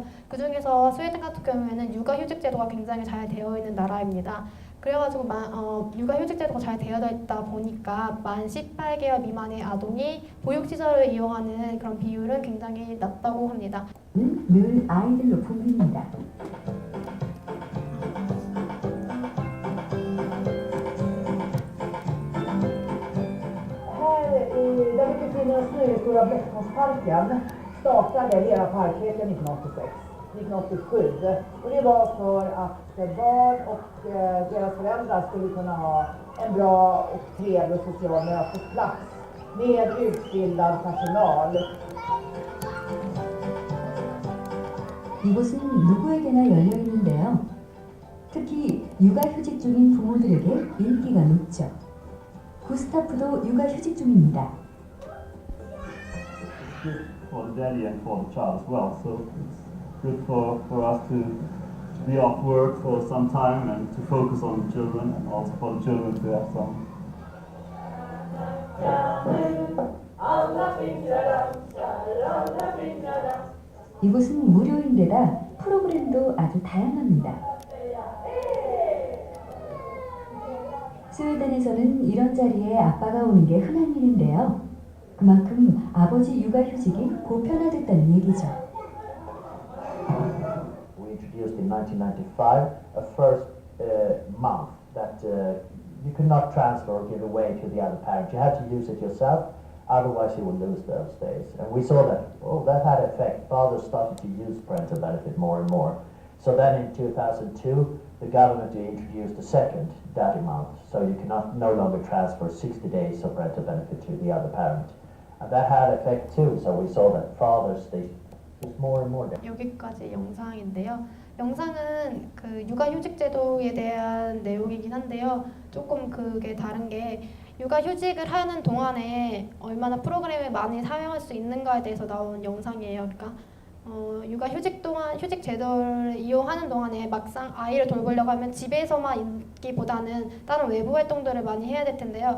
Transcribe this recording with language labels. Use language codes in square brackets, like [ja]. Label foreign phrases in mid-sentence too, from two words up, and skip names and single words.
[ko] 그중에서 스웨덴 같은 경우에는 육아휴직 제도가 굉장히 잘 되어 있는 나라입니다. 그래가지고 육아휴직 제도가 잘 되어 있다 보니까 만 18개월 미만의 아동이 보육시설을 이용하는 그런 비율은 굉장히 낮다고 합니다. 늘 아이들로 붐빕니다. [sv] Där vi befinner oss nu i Stora Bleckholmsparken startade hela parkleken 1987 och det var för att barn och deras föräldrar skulle kunna ha en bra och trevlig social mötesplats med utbildad personal. [ko] 이곳은 누구에게나 열려 있는데요. 특히 육아휴직 중인 부모들에게 인기가 높죠. 구스타프도 육아휴직 중입니다. [en] For the daddy and for the child as well, so it's good for us to be off work for some time and to focus on the children and also for the children to have some. [ko] 이곳은 무료인데다 프로그램도 아주 다양합니다. 스웨덴에서는 이런 자리에 아빠가 오는 게 흔한 일인데요. 그만큼 아버지 육아휴직이 보편화됐다는 얘기죠. [en] We introduced in 1995 a first month that you could not transfer or give away to the other parent. You had to use it yourself, otherwise you would lose those days. And we saw that, oh, that had effect. Fathers started to use parental benefit more and more. So then in 2002, the government introduced a second daddy month. So you cannot no longer transfer 60 days of parental benefit to the other parent. And that had effect too. So we saw that fathers, they use more and more. [ko] 여기까지 영상인데요. 영상은 그 육아휴직 제도에 대한 내용이긴 한데요. 조금 그게 다른 게 육아휴직을 하는 동안에 얼마나 프로그램을 많이 사용할 수 있는가에 대해서 나온 영상이에요. 그러니까 육아휴직 동안 휴직 제도를 이용하는 동안에 막상 아이를 돌보려고 하면 집에서만 있기보다는 다른 외부 활동들을 많이 해야 될 텐데요.